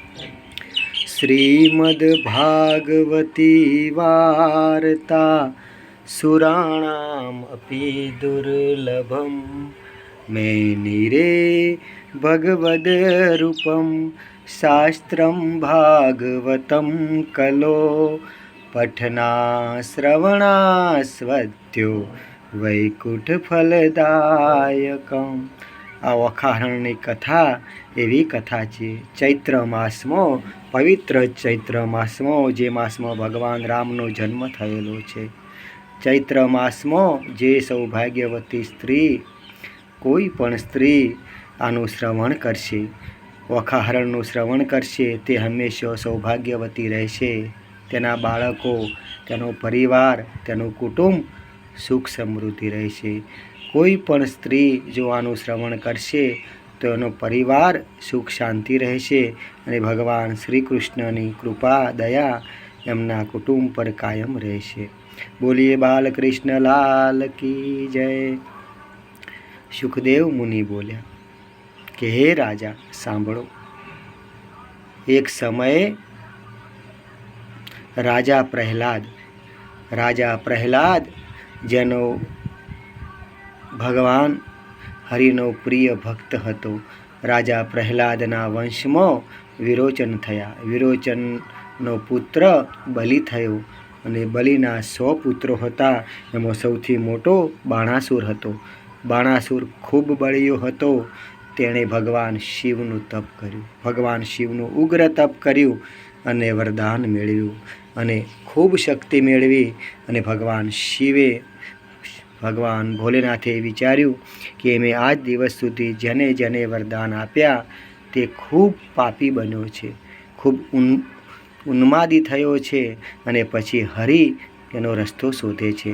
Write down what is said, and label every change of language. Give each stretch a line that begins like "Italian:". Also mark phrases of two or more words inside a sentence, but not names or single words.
Sanskrit: श्रीमद्भागवती वार्ता सुराणाम् अपि दुर्लभम् मेनिरे भगवद्रूपं शास्त्रं भागवतं कलो पठना श्रवणास्वद्यो वैकुंठफलदायकम्।
Gujarati: આ વખાહરણની કથા એવી કથા છે। ચૈત્ર માસમો પવિત્ર ચૈત્ર માસમો જે માસમાં ભગવાન રામનો જન્મ થયેલો છે। ચૈત્ર માસમો જે સૌભાગ્યવતી સ્ત્રી કોઈ પણ સ્ત્રી આનુ શ્રવણ કરશે, વખાહરણનું શ્રવણ કરશે, તે હમેશા સૌભાગ્યવતી રહેશે। તેના બાળકો, તેનો પરિવાર, તેનું કુટુંબ સુખ સમૃદ્ધિ રહેશે। કોઈ પણ સ્ત્રી જો આનુ શ્રવણ કરશે તો એનો પરિવાર સુખ શાંતિ રહેશે અને ભગવાન શ્રી કૃષ્ણની કૃપા દયા એમના કુટુંબ પર કાયમ રહેશે।
Hindi: बोलिए बालकृष्ण लाल की जय।
Gujarati: સુખદેવ મુનિ બોલ્યા કિ હે રાજા સાંભળો, એક સમય રાજા પ્રહલાદ જેનો ભગવાન હરિનો પ્રિય ભક્ત હતો। રાજા પ્રહલાદના વંશમાં વિરોચન થયા। વિરોચનનો પુત્ર બલિ થયો અને બલિના 100 પુત્રો હતા। એમાં સૌથી મોટો બાણાસુર હતો। બાણાસુર ખૂબ બળિયો હતો। તેણે ભગવાન શિવનુ તપ કર્યું। ભગવાન શિવનુ ઉગ્ર તપ કર્યું અને વરદાન મેળવ્યું અને ખૂબ શક્તિ મેળવી। અને ભગવાન ભોલેનાથે વિચાર્યું કે મેં આજ દિવસ સુધી જેને જેને વરદાન આપ્યા તે ખૂબ પાપી બન્યો છે, ખૂબ ઉન્માદી થયો છે અને પછી હરિ એનો રસ્તો શોધે છે।